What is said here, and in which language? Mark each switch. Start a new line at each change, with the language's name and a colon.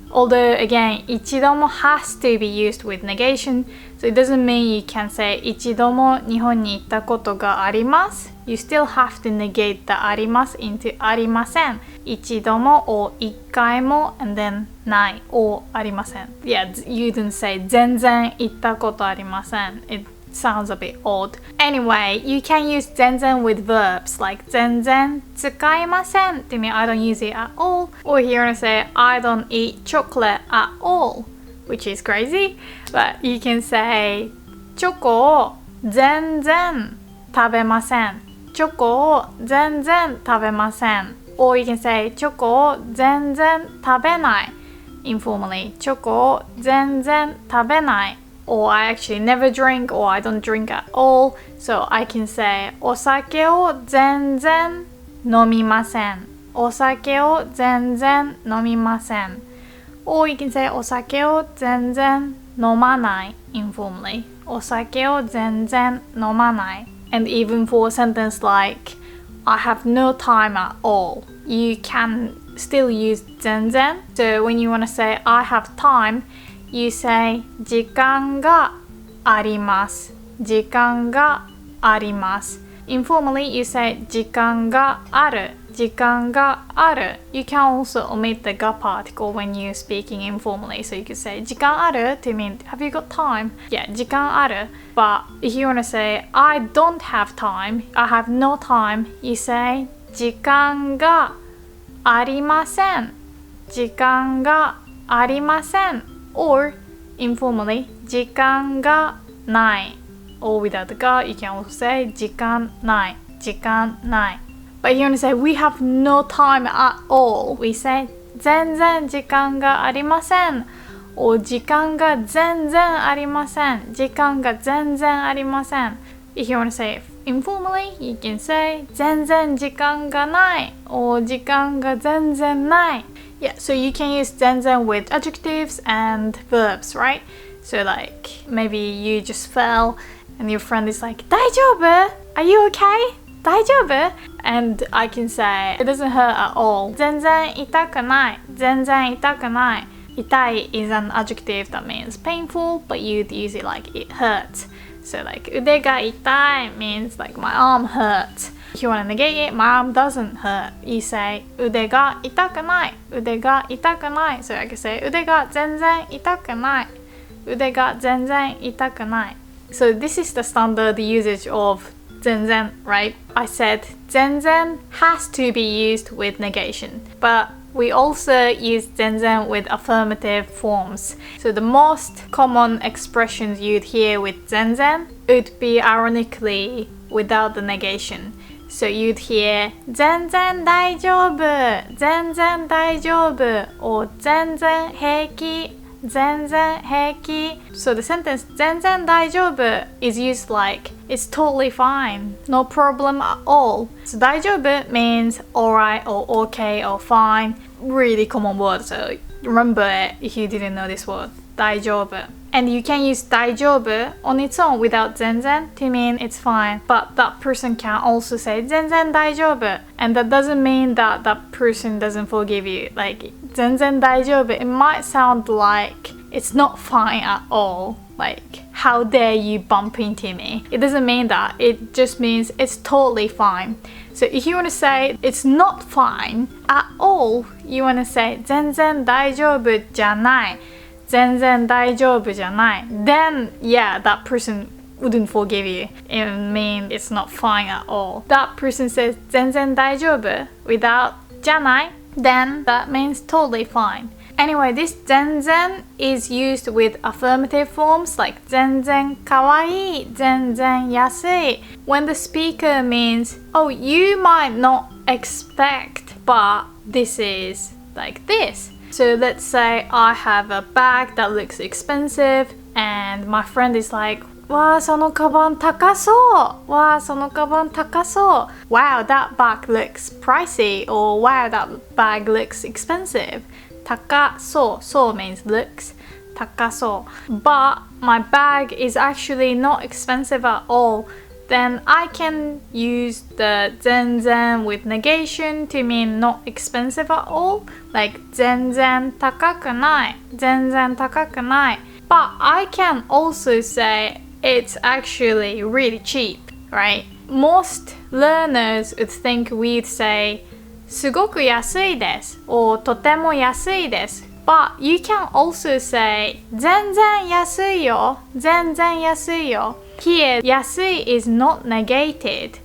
English: Although again, 一度も has to be used with negation, so it doesn't mean you can say
Japanese: 一度も日本に行ったことがあります
English: You still have to negate the あります into ありません一度も or 一回も and then ない or ありません Yeah, you didn't say
Japanese: 全然行ったことありません
English: It sounds a bit odd. Anyway, you can use 全然 with verbs like
Japanese: 全然使いません
English: to mean I don't use it at all. Or here I say I don't eat chocolate at all, which is crazy. But you can say
Japanese: チョコを全然食べませんチョコを全然食べません
English: Or you can say
Japanese: チョコを全然食べない
English: informally チョコを全然食べない Or I actually never drink, or I don't drink at all. So I can say
Japanese: お酒を全然飲みませんお酒を全然飲みません
English: Or you can say
Japanese: お酒を全然飲まない
English: informally お酒を全然飲まない And even for a sentence like I have no time at all, you can still use 全然 So when you want to say I have time, you say
Japanese: 時間があります時間があります
English: Informally, you say
Japanese: 時間がある時間がある.
English: You can also omit the が particle when you're speaking informally. So you could say
Japanese: 時間ある
English: to mean have you got time? Yeah, 時間ある. But if you want to say I don't have time, I have no time, you say
Japanese: 時間がありません. 時間がありません.
English: Or informally
Japanese: 時間がない.
English: Or without the が you can also say
Japanese: 時間ない. 時間ない.
English: But if you want to say we have no time at all, we say
Japanese: 全然時間がありません. Or 時間が全然ありません.時間が全然ありません.
English: If you want to say it informally, you can say
Japanese: 全然時間がない
English: or
Japanese: 時間が全然ない.
English: Yeah, so you can use 全然 with adjectives and verbs, right? So like maybe you just fell and your friend is like 大丈夫? Are you okay? 大丈夫? And I can say it doesn't hurt at all.
Japanese: 全然痛くない.全然痛くない.
English: 痛い is an adjective that means painful, but you'd use it like it hurts. So like
Japanese: 腕が痛い
English: means like my arm hurts. If you want to negate it, my arm doesn't hurt. You say
Japanese: 腕が痛くない.腕が痛くない.
English: So I can say
Japanese: 腕が全然痛くない. 腕が全然痛くない.
English: So this is the standard usage of Zenzen, right? I said Zenzen has to be used with negation, but we also use Zenzen with affirmative forms. So the most common expressions you'd hear with Zenzen would be ironically without the negation. So you'd hear
Japanese: 全然大丈夫, 全然大丈夫,
English: or
Japanese: 全然平気, 全然平気.
English: So the sentence
Japanese: 全然大丈夫
English: is used like it's totally fine, no problem at all. So 大丈夫 means alright or okay or fine. Really common word, so remember it if you didn't know this word.
Japanese: 大丈夫.
English: And you can use 大丈夫 on its own without 全然 to mean it's fine. But that person can also say
Japanese: 全然大丈夫.
English: And that doesn't mean that that person doesn't forgive you. Like
Japanese: 全然大丈夫,
English: it might sound like it's not fine at all. Like, how dare you bump into me? It doesn't mean that. It just means it's totally fine. So if you want to say it's not fine at all, you want to say
Japanese: 全然大丈夫じゃない. 全然大丈夫じゃない.
English: Then, yeah, that person wouldn't forgive you. It means it's not fine at all. That person says
Japanese: 全然大丈夫
English: without じゃない. Then that means totally fine. Anyway, this 全然 is used with affirmative forms like
Japanese: 全然かわいい, 全然安い.
English: When the speaker means, oh, you might not expect, but this is like this. So let's say I have a bag that looks expensive and my friend is like,
Japanese: わあ、そのカバン高そう。わあ、そのカバン高そう。
English: Wow, that bag looks pricey. Or wow, that bag looks expensive.
Japanese: 高そう。
English: そう means looks.
Japanese: 高そう。
English: But my bag is actually not expensive at all. Then I can use the 全然 with negation to mean not expensive at all.
Japanese: Like 全然高くない。全然高くない。
English: But I can also say it's actually really cheap, right? Most learners would think we'd say
Japanese: すごく安いです
English: or
Japanese: とても安いです
English: But you can also say
Japanese: 全然安いよ全然安いよ
English: Here, 安い is not negated.